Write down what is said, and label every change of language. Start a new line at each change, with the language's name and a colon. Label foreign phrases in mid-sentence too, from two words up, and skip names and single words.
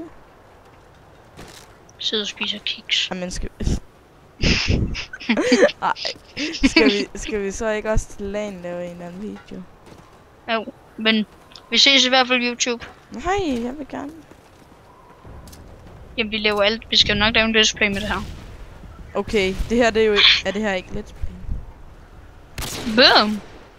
Danish: Sidder og spiser kiks. Jamen skal... Ej. Skal vi så ikke også til LAN lave en eller anden video? Jo, men vi ses i hvert fald på YouTube. Nej, jeg vil gerne. Jamen, vi laver alt. Vi skal nok lave en
English: let's play
Danish: med det her. Okay, det her det er jo ikke... Er det her ikke
English: let's play?
Danish: Boom!